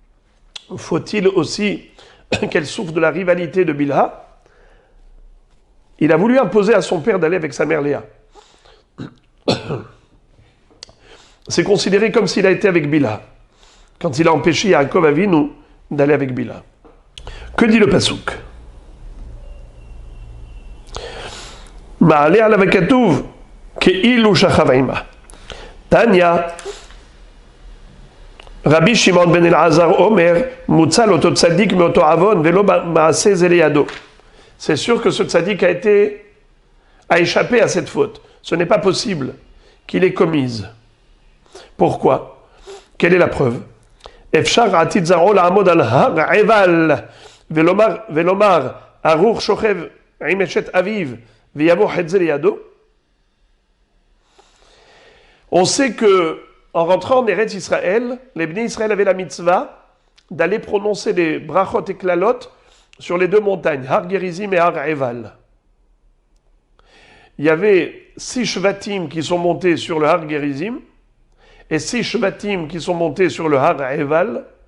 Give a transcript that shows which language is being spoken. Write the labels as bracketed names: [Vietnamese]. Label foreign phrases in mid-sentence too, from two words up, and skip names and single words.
[French] Faut-il aussi qu'elle souffre de la rivalité de Bilha? il a voulu imposer à son père d'aller avec sa mère Léa. C'est considéré comme s'il a été avec Bila, quand il a empêché [Hebrew] יעקב אבינו [French] d'aller avec Bila. Que dit le Pasuk? [Hebrew] מעלה עליו הכתוב כאילו שכב עמה. תניא, רבי שמעון בן אלעזר אומר, מוצל אותו צדיק מאותו עוון ולא מעשה זה לידו. [French] C'est sûr que ce tzaddik a échappé à cette faute. Ce n'est pas possible qu'il ait commise. Pourquoi? Quelle est la preuve? [Hebrew] אפשר עתיד זרעו לעמוד על הר עיבל ולומר ארור שוכב עם אשת אביו ויבא חטא זה לידו. [French] On sait que en rentrant en [Hebrew] ארץ ישראל, [French] les [Hebrew] בני ישראל [French] avaient la mitzvah d'aller prononcer les brachot et klalot sur les deux montagnes, Har Gerizim et Har Eval. Il y avait 6 shvatim qui sont montés sur le Har Gerizim et 6 shvatim qui sont montés sur le Har Eval.